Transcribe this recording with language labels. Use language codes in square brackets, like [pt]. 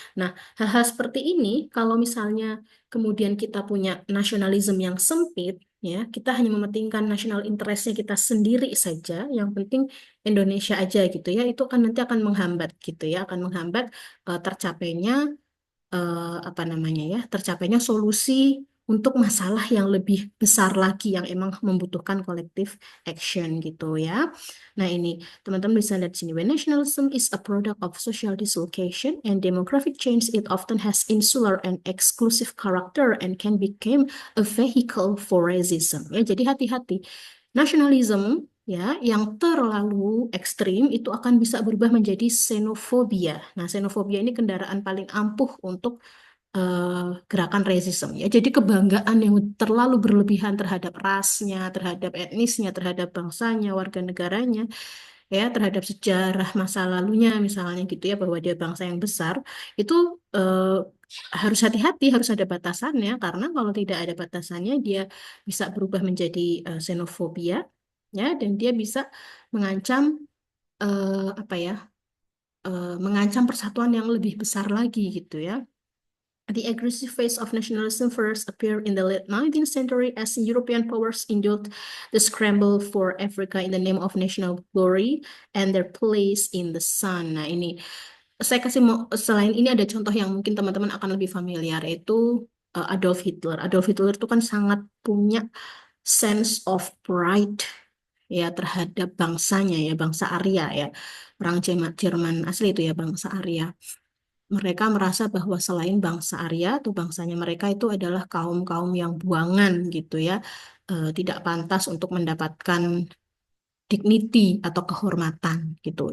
[id] Nah, hal-hal seperti ini kalau misalnya kemudian kita punya nasionalisme yang sempit, ya kita hanya mementingkan national interestnya kita sendiri saja, yang penting Indonesia aja gitu ya, itu kan nanti akan menghambat gitu ya, akan menghambat tercapainya apa namanya ya, tercapainya solusi untuk masalah yang lebih besar lagi yang emang membutuhkan collective action gitu ya. Nah ini teman-teman bisa lihat sini. [en] When nationalism is a product of social dislocation and demographic change, it often has insular and exclusive character and can become a vehicle for racism. [id] Ya, jadi hati-hati. Nasionalisme ya yang terlalu ekstrim itu akan bisa berubah menjadi xenofobia. Nah, xenofobia ini kendaraan paling ampuh untuk gerakan resistem ya. Jadi kebanggaan yang terlalu berlebihan terhadap rasnya, terhadap etnisnya, terhadap bangsanya, warga negaranya, ya, terhadap sejarah masa lalunya misalnya gitu ya bahwa dia bangsa yang besar itu harus hati-hati, harus ada batasannya karena kalau tidak ada batasannya dia bisa berubah menjadi xenofobia ya dan dia bisa mengancam apa ya mengancam persatuan yang lebih besar lagi gitu ya. [en] The aggressive phase of nationalism first appeared in the late 19th century as European powers indulged the scramble for Africa in the name of national glory and their place in the sun. [id] Nah, ini saya kasih selain ini ada contoh yang mungkin teman-teman akan lebih familiar yaitu Adolf Hitler. Adolf Hitler itu kan sangat punya [en] sense of pride [id] ya terhadap bangsanya ya, bangsa Arya ya. Orang Jerman asli itu ya bangsa Arya. Mereka merasa bahwa selain bangsa Arya atau bangsanya mereka itu adalah kaum-kaum yang buangan gitu ya, tidak pantas untuk mendapatkan dignity atau kehormatan gitu.